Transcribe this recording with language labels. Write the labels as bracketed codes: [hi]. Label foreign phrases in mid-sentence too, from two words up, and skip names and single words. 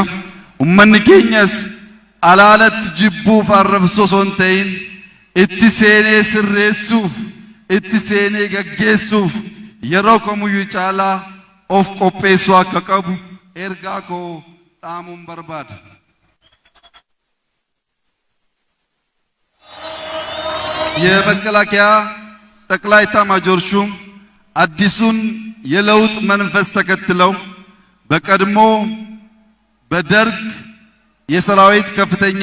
[om] ummanni keenyas alaalatti jibbuuf arrabsoo osoo hin ta'in itti seenee sirreessuuf itti seenee gaggeessuuf yeroo kamiyyuu caalaa of qopheessuu akka qabu ergaa koo dhaamuun barbaada. [am] የመከላከያ ጠቅላይ ኤታማዦር ሹም አዲሱን የለውጥ መንፈስ ተከትለው በቀድሞ በደርግ የሰራዊት ከፍተኛ